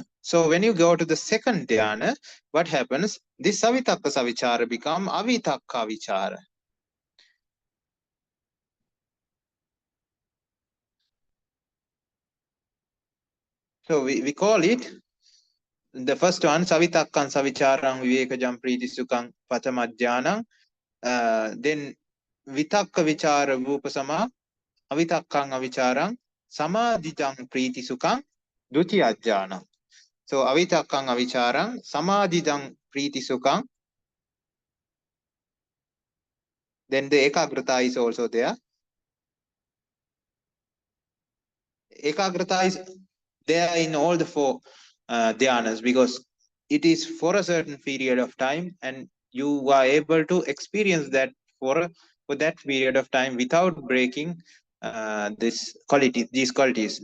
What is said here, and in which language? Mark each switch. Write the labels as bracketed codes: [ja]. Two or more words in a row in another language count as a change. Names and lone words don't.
[en] So when you go to the second dhyana, what happens? [pi] This savitakka savichara become avitakka vichara. [en] So we call it, the first one, [pi] savitakkan savicharang vivekajam priti sukhang patamajjanang. Then vitakka vichara rupasama avitakkang avicharang samadhitang priti sukhang dutiyajjanang. So avitakkang avicharang samadhitang priti sukhang. [en] Then the ekagrata is also there. Ekagrata is there in all the four dhyanas, because it is for a certain period of time, and you are able to experience that for that period of time without breaking these qualities.